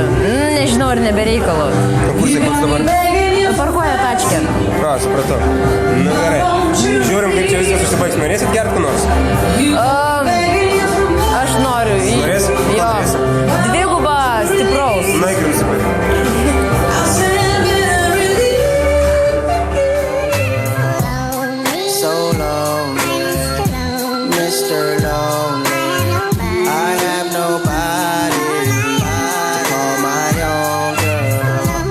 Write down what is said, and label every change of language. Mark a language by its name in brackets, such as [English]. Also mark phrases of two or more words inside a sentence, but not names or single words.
[Lithuanian] Nežinau, ar nebereikalo. Kur tai bus dabar? Parkuoja tačkę. Na, supratau. Na gerai. Žiūrim, kaip čia viskas užsibaigs. Norėsit gerti nors? Aš noriu. Norėsit? Jo. Dviguba stipraus. Na, įkrim nusipirkti. [English] So lonely, Mr. Lonely. I have nobody to call my own girl.